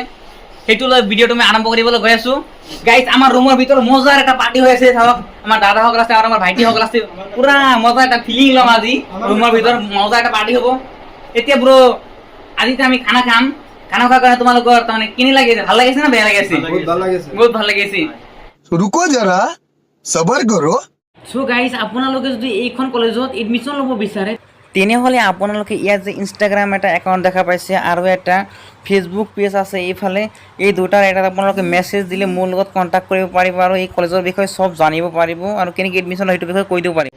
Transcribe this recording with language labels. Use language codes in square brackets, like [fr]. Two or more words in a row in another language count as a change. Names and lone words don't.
[as] সেইটো লৈ ভিডিঅ'টো মই আৰম্ভ কৰিবলৈ গৈ আছো। গাইস আমাৰ ৰুমৰ ভিতৰত মজাৰ এটা পাৰ্টি হৈ আছে। চাওক আমাৰ দাদাসকল আছে আৰু আমাৰ ভাইটিসকল আছে। পুৰা মজা এটা ফিলিং ল'ম আজি। ৰুমৰ ভিতৰত মজা এটা পাৰ্টি হ'ব। এতিয়া ব্ৰ আজিতো আমি খানা খাম। খানা খোৱাৰ কাৰণে তোমালোকৰ তাৰমানে কেনে লাগিছে? ভাল লাগিছে না বেয়া লাগিছে? বহুত ভাল লাগিছে। [hi] रुको जरा सबर करो। [as] সো গাইজ, আপোনালোকে যদি এইখন কলেজত এডমিশ্যন ল'ব বিচাৰে তেনেহ'লে আপোনালোকে ইয়াত যে ইনষ্টাগ্ৰাম এটা একাউণ্ট দেখা পাইছে আৰু এটা ফেচবুক পেজ আছে এইফালে, এই দুটাৰ এটাত আপোনালোকে মেছেজ দিলে মোৰ লগত কণ্টেক্ট কৰিব পাৰিব আৰু এই কলেজৰ বিষয়ে চব জানিব পাৰিব আৰু কেনেকৈ এডমিশ্যন লয় সেইটো বিষয়ে কৈ দিব পাৰিব।